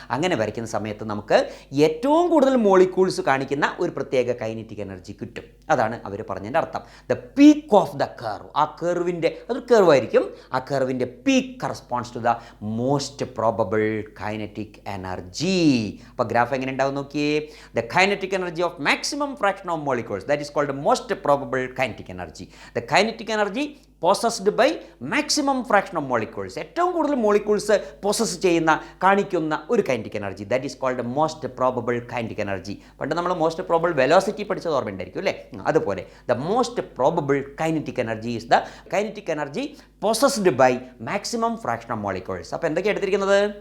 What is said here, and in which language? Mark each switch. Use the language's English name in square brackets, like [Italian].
[Malayalam] അങ്ങനെ വരയ്ക്കുന്ന സമയത്ത് നമുക്ക് ഏറ്റവും കൂടുതൽ മോളിക്യൂൾസ് കാണിക്കുന്ന ഒരു പ്രത്യേക കൈനറ്റിക് എനർജി കിട്ടും. അതാണ് അവർ പറഞ്ഞതിൻ്റെ അർത്ഥം. [English] the peak of the curve, [Malayalam] ആ കർവിൻ്റെ അതൊരു കർവായിരിക്കും, ആ കർവിൻ്റെ peak [English] Corresponds to the most probable kinetic energy. [Malayalam] അപ്പോൾ ഗ്രാഫ് എങ്ങനെ ഉണ്ടാവും നോക്കിയേ. [English] The kinetic energy of maximum fraction of molecules, that is called the most probable kinetic energy. The kinetic energy possessed by maximum fraction of molecules, [Malayalam] ഏറ്റവും കൂടുതൽ molecules poses ചെയ്യുന്ന കാണിക്കുന്ന ഒരു kinetic energy, [English] That is called most probable kinetic energy. [Malayalam] പണ്ട് നമ്മൾ most probable velocity പഠിച്ചത് ഓർമ്മയുണ്ടായിരിക്കും അല്ലേ. അതുപോലെ [English] The most probable kinetic energy is the kinetic energy possessed by maximum fraction of molecules. [Malayalam] അപ്പോൾ എന്തൊക്കെയാണ് എടുത്തിരിക്കുന്നത്?